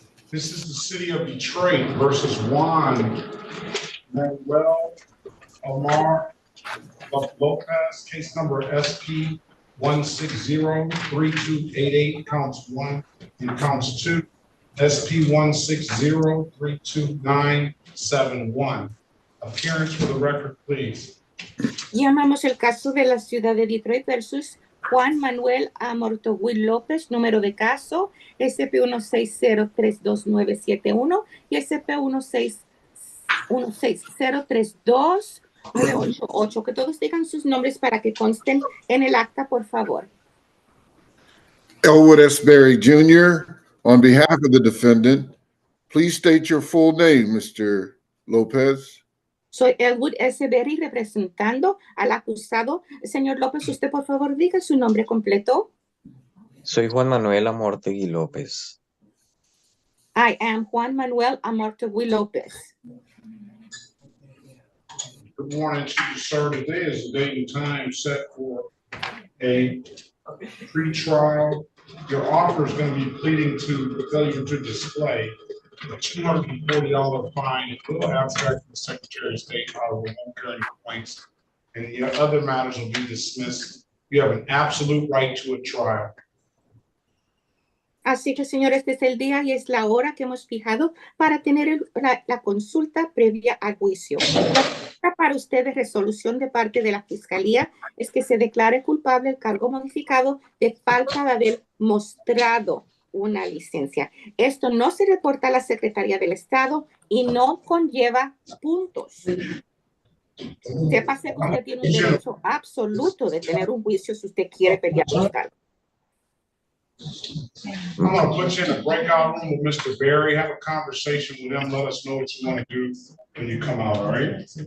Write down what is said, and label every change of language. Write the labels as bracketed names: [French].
[English] This is the city of Detroit versus Juan Manuel Omar Lopez, case number SP 1603288, counts 1 and counts 2, SP 1603291. Appearance for the record, please. [Spanish] Llamamos el caso de la ciudad de Detroit versus Juan Manuel Amortogui López, número de caso SP1603291 y SP1603298. Que todos digan sus nombres para que consten en el acta, por favor. [English] Elwood S. Berry Jr., on behalf of the defendant, please state your full name, Mr. Lopez. [Spanish] Soy Elwood S. Berry representando al acusado. Señor López, usted por favor diga su nombre completo. Soy Juan Manuel Amortegui López. [English] I am Juan Manuel Amortegui López. Good morning to you, sir. Today is the date and time set for a pretrial. Your offer is going to be pleading to failure to display a $240 fine. It will abstract the Secretary of State, however, won't carry any complaints, and the other matters will be dismissed. You have an absolute right to a trial. [Spanish] Así que, señor, este es el día y es la hora que hemos fijado para tener la consulta previa al juicio. La para usted de resolución de parte de la Fiscalía es que se declare culpable el cargo modificado de falta de haber mostrado una licencia. Esto no se reporta a la Secretaría del Estado y no conlleva puntos. Sépase que usted tiene un derecho absoluto de tener un juicio si usted quiere pedir ajustado. [English] I'm gonna put you in a breakout room with Mr. Barry, have a conversation with him, let us know what you wanna do when you come out, all right?